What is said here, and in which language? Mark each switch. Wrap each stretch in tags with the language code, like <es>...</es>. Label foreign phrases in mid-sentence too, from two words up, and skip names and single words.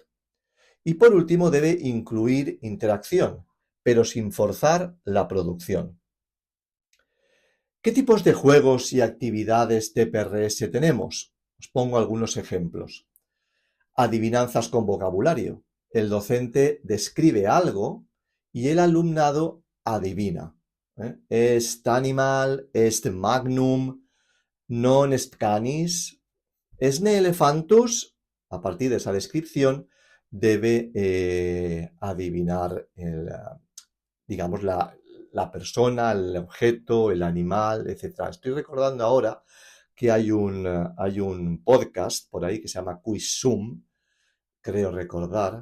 <es>Y por último, debe incluir interacción, pero sin forzar la producción. ¿Qué tipos de juegos y actividades TPRS tenemos? Os pongo algunos ejemplos. Adivinanzas con vocabulario. El docente describe algo y el alumnado adivina.</es> <la>Est animal, est magnum, non est canis, esne elephantus.</la> <es>A partir de esa descripción debe adivinar la persona, el objeto, el animal, etc. Estoy recordando ahora que hay un podcast por ahí que se llama Quizum, creo recordar.</es>